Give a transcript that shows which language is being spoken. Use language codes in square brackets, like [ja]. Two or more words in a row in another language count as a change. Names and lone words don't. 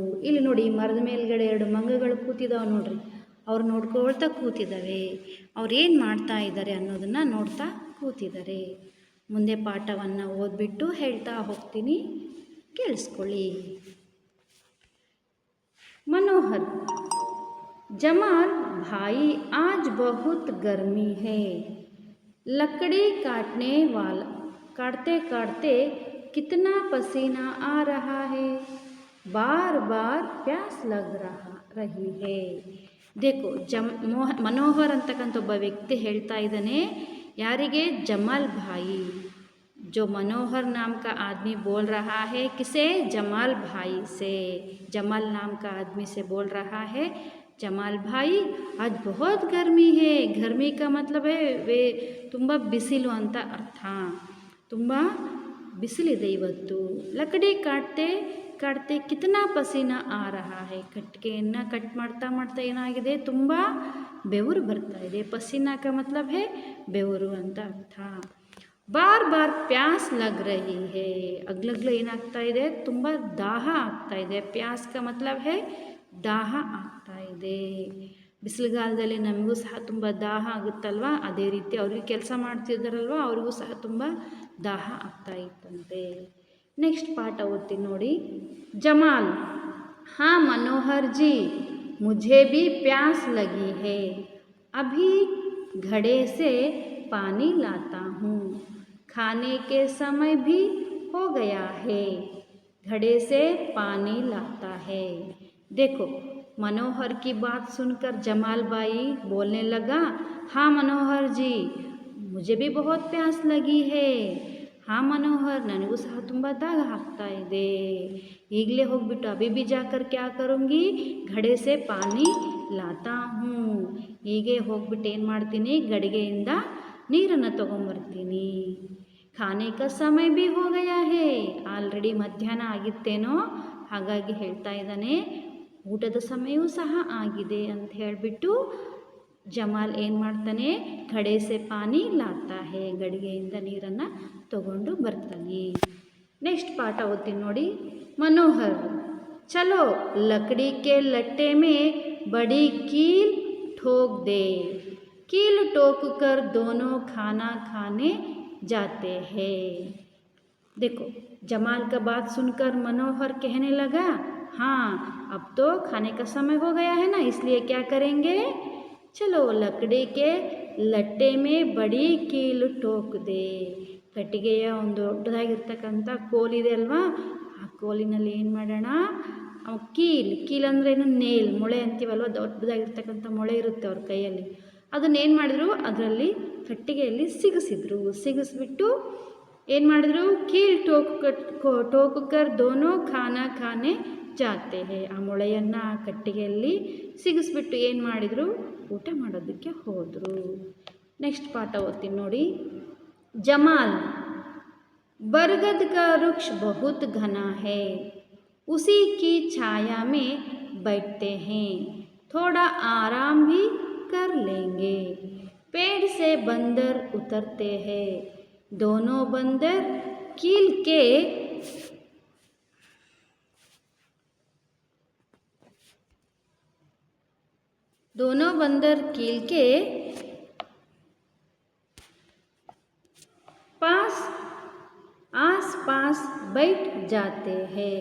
[kn] ಇಲ್ಲಿ ನೋಡಿ ಮರದ ಮೇಲ್ಗಡೆ ಎರಡು ಮಂಗಗಳು ಕೂತಿದ್ದಾವೆ ನೋಡ್ರಿ, ಅವ್ರು ನೋಡ್ಕೊಳ್ತಾ ಕೂತಿದ್ದಾವೆ, ಅವ್ರು ಏನು ಮಾಡ್ತಾ ಇದ್ದಾರೆ ಅನ್ನೋದನ್ನು ನೋಡ್ತಾ ಕೂತಿದ್ದಾರೆ। ಮುಂದೆ ಪಾಠವನ್ನು ಓದ್ಬಿಟ್ಟು ಹೇಳ್ತಾ ಹೋಗ್ತೀನಿ, ಕೇಳಿಸ್ಕೊಳ್ಳಿ। [hi] मनोहर जमाल भाई आज बहुत गर्मी है, लकड़ी काटते काटते कितना पसीना आ रहा है, बार बार प्यास लग रही है. [kn] देखो ಮನೋಹರ್ ಅಂತಕ್ಕಂಥ ಒಬ್ಬ ವ್ಯಕ್ತಿ ಹೇಳ್ತಾ ಇದ್ದಾನೆ. ಯಾರಿಗೆ? ಜಮಾಲ್ ಭಾಯಿ. [hi] जो मनोहर नाम का आदमी बोल रहा है, किसे? जमाल भाई से. जमाल नाम का आदमी से बोल रहा है, जमाल भाई आज बहुत गर्मी है. गर्मी का मतलब है वे [kn] ತುಂಬ ಬಿಸಿಲು ಅಂತ ಅರ್ಥ. ತುಂಬ ಬಿಸಿಲಿದೆ ಇವತ್ತು. [hi] लकड़ी काटते कितना पसीना आ रहा है. [kn] ಕಟ್ಟಿಗೆಯನ್ನು ಕಟ್ ಮಾಡ್ತಾ ಮಾಡ್ತಾ ಏನಾಗಿದೆ, ತುಂಬ ಬೆವರು ಬರ್ತಾ ಇದೆ. [hi] पसीना का मतलब है [kn] ಬೆವರು ಅಂತ ಅರ್ಥ. [hi] बार बार प्यास लग रही है. [kn] ಅಗ್ಲಗ್ಲ ಏನಾಗ್ತಾ ಇದೆ, ತುಂಬ ದಾಹ ಆಗ್ತಾ ಇದೆ. [hi] प्यास का मतलब है [kn] ದಾಹ ಆಗ್ತಾ ಇದೆ. ಬಿಸಿಲುಗಾಲದಲ್ಲಿ ನಮಗೂ ಸಹ ತುಂಬ ದಾಹ ಆಗುತ್ತಲ್ವ, ಅದೇ ರೀತಿ ಅವ್ರಿಗೆ ಕೆಲಸ ಮಾಡ್ತಿದ್ದಾರಲ್ವ, ಅವ್ರಿಗೂ ಸಹ ತುಂಬ ದಾಹ ಆಗ್ತಾ ಇತ್ತಂತೆ. ನೆಕ್ಸ್ಟ್ ಪಾಠ ಓದ್ತೀನಿ ನೋಡಿ. ಜಮಾಲ್: [hi] हाँ मनोहर जी, मुझे भी प्यास लगी है, अभी घड़े से पानी लाता हूँ, खाने के समय भी हो गया है. घड़े से पानी लाता है. देखो मनोहर की बात सुनकर जमाल भाई बोलने लगा, हाँ मनोहर जी, मुझे भी बहुत प्यास लगी है. हाँ मनोहर, [kn] ನನಗೂ ಸಹ ತುಂಬ ದಾಹ ಆಗ್ತಾ ಇದೆ. ಈಗಲೇ ಹೋಗ್ಬಿಟ್ಟು [hi] अभी भी जाकर क्या करूँगी, घड़े से पानी लाता हूँ. [kn] ಹೀಗೆ ಹೋಗ್ಬಿಟ್ಟು ಏನು ಮಾಡ್ತೀನಿ, ಗಡಿಗೆಯಿಂದ ನೀರನ್ನು ತೊಗೊಂಬರ್ತೀನಿ. [hi] खाने का समय भी हो गया है. [kn] ಆಲ್ರೆಡಿ ಮಧ್ಯಾಹ್ನ ಆಗಿತ್ತೇನೋ, ಹಾಗಾಗಿ ಹೇಳ್ತಾ ಇದ್ದಾನೆ ಊಟದ ಸಮಯವೂ ಸಹ ಆಗಿದೆ ಅಂತ ಹೇಳಿಬಿಟ್ಟು ಜಮಾಲ್ ಏನು ಮಾಡ್ತಾನೆ, [hi] घड़े से पानी लाता है, [kn] ಗಡಿಗೆಯಿಂದ ನೀರನ್ನು ತಗೊಂಡು ಬರ್ತಾನೆ. ನೆಕ್ಸ್ಟ್ ಪಾಠ ಓದ್ತೀನಿ ನೋಡಿ. [hi] मनोहर: चलो लकड़ी के लट्टे में बड़ी कील ठोक दे, कील ठोक कर दोनों खाना खाने जाते हैं. देखो जमाल का बात सुनकर मनोहर कहने लगा, हाँ अब तो खाने का समय हो गया है ना, इसलिए क्या करेंगे, चलो लकड़ी के लट्टे में बड़ी कील ठोक दे. [kn] ಕಟ್ಟಿಗೆಯ ಒಂದು ದೊಡ್ಡದಾಗಿರ್ತಕ್ಕಂಥ ಕೋಲಿದೆ ಅಲ್ವಾ, ಆ ಕೋಲಿನಲ್ಲಿ ಏನು ಮಾಡೋಣ, ಕೀಲ್ ಅಂದರೆ ಏನು, ನೇಲ್, ಮೊಳೆ ಅಂತೀವಲ್ವ, ದೊಡ್ಡದಾಗಿರ್ತಕ್ಕಂಥ ಮೊಳೆ ಇರುತ್ತೆ ಅವ್ರ ಕೈಯಲ್ಲಿ. ಅದನ್ನೇನು ಮಾಡಿದ್ರು, ಅದರಲ್ಲಿ ಕಟ್ಟಿಗೆಯಲ್ಲಿ ಸಿಗಿಸ್ಬಿಟ್ಟು ಏನು ಮಾಡಿದ್ರು, [hi] कील ठोककर दोनों खाने जाते हैं. [kn] ಆ ಮೊಳೆಯನ್ನು ಆ ಕಟ್ಟಿಗೆಯಲ್ಲಿ ಸಿಗಿಸ್ಬಿಟ್ಟು ಏನು ಮಾಡಿದರು, ಊಟ ಮಾಡೋದಕ್ಕೆ ಹೋದರು. ನೆಕ್ಸ್ಟ್ ಪಾಠ ಓದ್ತೀನಿ ನೋಡಿ. [hi] जमाल: बरगद का वृक्ष बहुत घना है, उसी की छाया में बैठते हैं, थोड़ा आराम भी कर लेंगे. पेड़ से बंदर उतरते हैं, दोनों बंदर कील के आस पास बैठ जाते हैं.